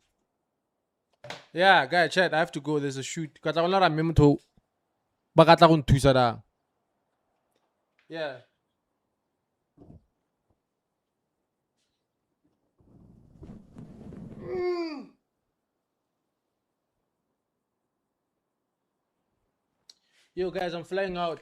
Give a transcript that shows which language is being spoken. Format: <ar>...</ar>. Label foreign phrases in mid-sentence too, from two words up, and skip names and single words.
<en>Yeah, guy, chat, I have to go. There's a shoot.</en> <tn>Ka tla go lora mme motho ba ka tla go nthusa da.</tn> <en>Yeah. Yo, guys, I'm flying out.</en>